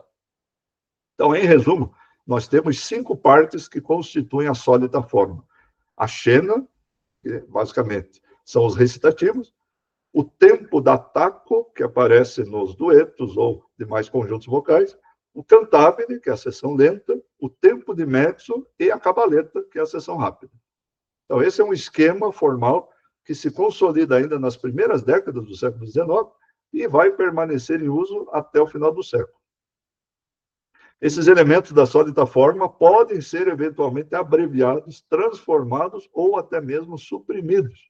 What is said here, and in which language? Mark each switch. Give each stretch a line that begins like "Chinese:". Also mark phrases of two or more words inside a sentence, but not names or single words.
Portuguese: Então, em resumo, nós temos 5 partes que constituem a sólida forma. A scena, que basicamente são os recitativos, o
Italian: tempo d'attacco,
Portuguese: que aparece nos duetos ou demais conjuntos vocais, o cantabile, que é a seção lenta, o
Italian: tempo di mezzo
Portuguese: e a cabaletta, que é a seção rápida. Então, esse é um esquema formal que se consolida ainda nas primeiras décadas do século XIX e vai permanecer em uso até o final do século. Esses elementos da sólida forma podem ser eventualmente abreviados, transformados ou até mesmo suprimidos.